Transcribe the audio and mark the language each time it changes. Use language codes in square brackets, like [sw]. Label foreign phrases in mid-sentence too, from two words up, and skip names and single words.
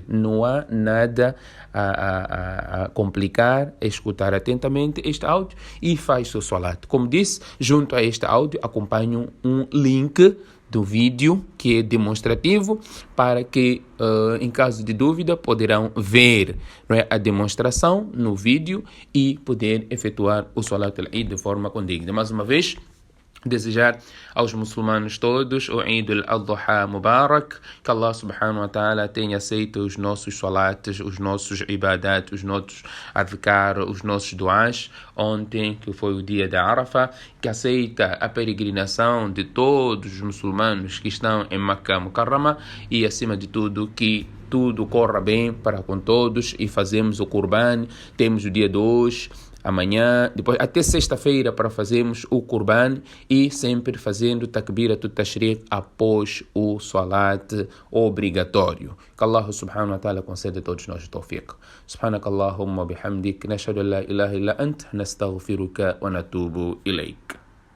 [pt] Não há nada a complicar, escutar atentamente este áudio e faz o salat. Como disse, junto a este áudio acompanho um link do vídeo que é demonstrativo para que, em caso de dúvida, poderão ver, não é, a demonstração no vídeo e poder efetuar o [ar] صلاة العيد [pt] de forma condigna. Mais uma vez, desejar aos muçulmanos todos o [ar] عيد الأضحى مبارك, [pt] que [ar] الله سبحانه وتعالى [pt] tenha aceito os nossos salates, os nossos ibadat, os nossos adhkar, os nossos duás, ontem que foi o dia da Arafah, que aceita a peregrinação de todos os muçulmanos que estão em Makkah Mukarrama e acima de tudo que tudo corra bem para com todos e fazemos o Qurban, temos o dia de hoje, amanhã, depois até sexta-feira para fazermos o Qurban e sempre fazendo [ar] تكبيرات التشريق [pt] após o salat obrigatório. Que [ar] الله سبحانه وتعالى [pt] conceda a todos nós o tawfiq. [ar] سبحانك اللهم بحمدك، نشهد أن لا إله إلا أنت، نستغفرك ونتوب إليك.